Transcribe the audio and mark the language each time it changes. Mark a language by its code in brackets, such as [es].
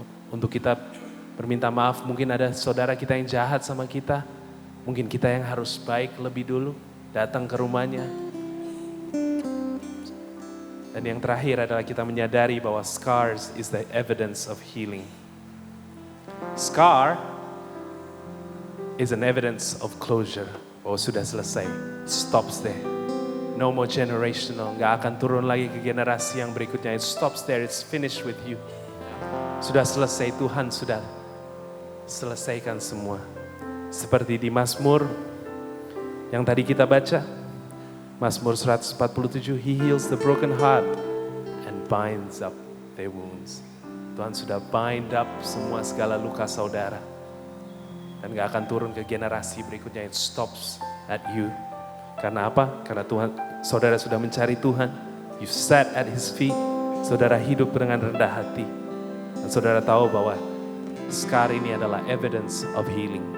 [id] Untuk kita berminta maaf, mungkin ada saudara kita yang jahat sama kita. Mungkin kita yang harus baik lebih dulu, datang ke rumahnya. Dan yang terakhir adalah kita menyadari bahwa [en] scars is the evidence of healing. Scar is an evidence of closure. [id] Bahwa sudah selesai. [en] Stops there. No more generational. [id] Gak akan turun lagi ke generasi yang berikutnya. [en] It stops there. It's finished with you. [id] Sudah selesai. Tuhan sudah selesaikan semua. Seperti di Mazmur yang tadi kita baca. [en] Mazmur 147, He heals the broken heart and binds up their wounds. [id] Tuhan sudah [en] bind up [id] semua segala luka saudara. Dan gak akan turun ke generasi berikutnya. [en] It stops at you. [id] Karena apa? Karena Tuhan, saudara sudah mencari Tuhan. [en] You sat at His feet. [id] Saudara hidup dengan rendah hati. Dan saudara tahu bahwa scar ini adalah [en] evidence of healing.